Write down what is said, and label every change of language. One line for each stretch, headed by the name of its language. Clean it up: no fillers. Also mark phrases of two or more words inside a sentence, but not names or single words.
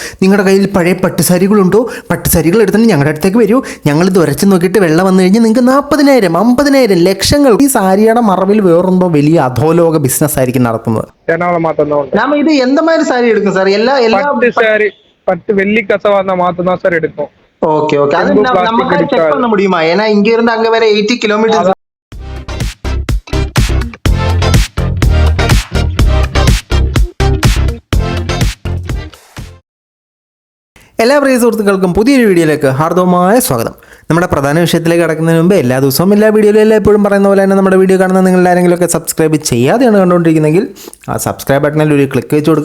Malayalam: നിങ്ങളുടെ കയ്യിൽ പഴയ പട്ടുസാരികളുണ്ടോ? പട്ടുസാരികൾ എടുത്തിട്ട് ഞങ്ങളുടെ അടുത്തേക്ക് വരൂ, ഞങ്ങളിത് ഉരച്ച് നോക്കിയിട്ട് വെള്ളം വന്നു കഴിഞ്ഞാൽ നിങ്ങൾക്ക് 40,000, 50,000, ലക്ഷങ്ങൾ. ഈ സാരിയുടെ മറവിൽ വേറെന്തോ വലിയ അധോലോക ബിസിനസ് ആയിരിക്കും നടത്തുന്നത്. ഇത് എന്തമാതിരി സാരി എടുക്കും സാർ?
Tamil: பட்டு வெள்ளி கசவா மாத்தம் தான் சார் எடுக்கும். ஓகே ஓகே, அது நமக்கு செக் பண்ண முடியுமா? ஏன்னா இங்க இருந்து அங்க வர 80 கிலோமீட்டர்.
Malayalam: എല്ലാ പ്രിയ സുഹൃത്തുക്കൾക്കും പുതിയൊരു വീഡിയോയിലേക്ക് ഹാർദവമായ സ്വാഗതം. നമ്മുടെ പ്രധാന വിഷയത്തിലേക്ക് കടക്കുന്നതിന് മുമ്പ് എല്ലാ ദിവസവും എല്ലാ വീഡിയോയിലും എപ്പോഴും പറയുന്ന പോലെ തന്നെ നമ്മുടെ വീഡിയോ കാണുന്ന നിങ്ങൾ ആരെങ്കിലുമൊക്കെ സബ്സ്ക്രൈബ് ചെയ്യാതെയാണ് കണ്ടുകൊണ്ടിരിക്കുന്നതെങ്കിൽ ആ സബ്സ്ക്രൈബ് ബട്ടണിൽ ഒരു ക്ലിക്ക് വെച്ച് കൊടുക്കുക.